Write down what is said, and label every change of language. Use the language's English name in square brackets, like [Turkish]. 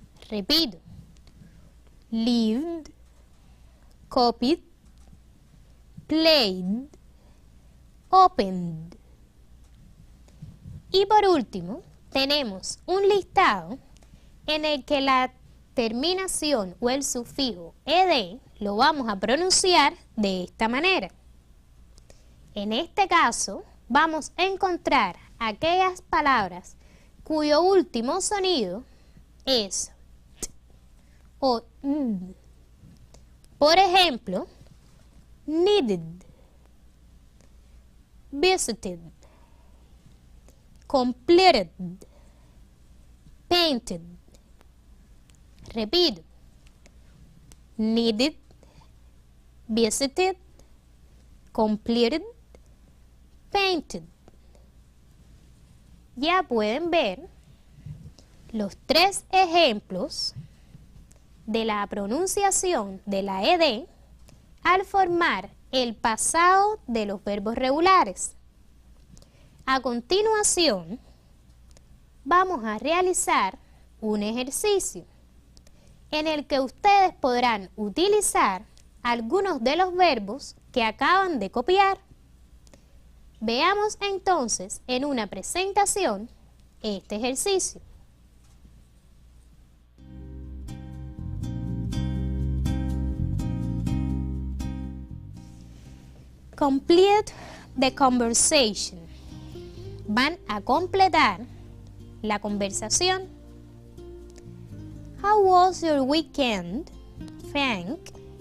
[English] Repito: lived, copied, played, opened. [Spanish] Y por último, tenemos un listado en el que la terminación o el sufijo ed lo vamos a pronunciar de esta manera. En este caso, vamos a encontrar aquellas palabras cuyo último sonido es t o n. Por ejemplo, [English] needed, visited, completed, painted. Repito: needed, visited, completed, painted. [Spanish] ya pueden ver los 3 ejemplos de la pronunciación de la ed al formar el pasado de los verbos regulares. A continuación, vamos a realizar un ejercicio en el que ustedes podrán utilizar algunos de los verbos que acaban de copiar. Veamos entonces en una presentación este ejercicio. [English] Complete the conversation. [Spanish] Van a completar la conversación. [English] How was your weekend, Frank?